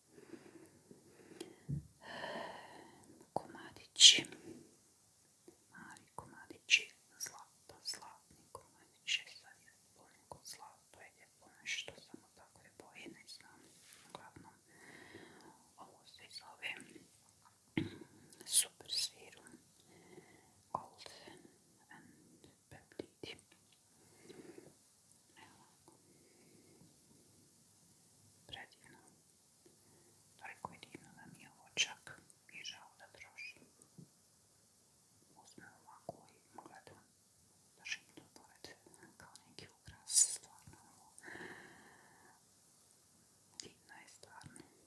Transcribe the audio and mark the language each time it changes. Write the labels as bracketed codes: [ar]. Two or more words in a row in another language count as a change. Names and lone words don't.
[hr] komadići, mali komadići zlata, zlatni komadići, sad je poneko zlato, je lijepo nešto, samo takve boje, ne znam, uglavnom ovo se zove super serum, [en] gold and peptide. [hr] Evo, predivno, toliko je divno da mi je ovo čak i žao da trošim. Uzmem ovako i gledam, držim to pored kao neki ukras, stvarno ovo divno je stvarno.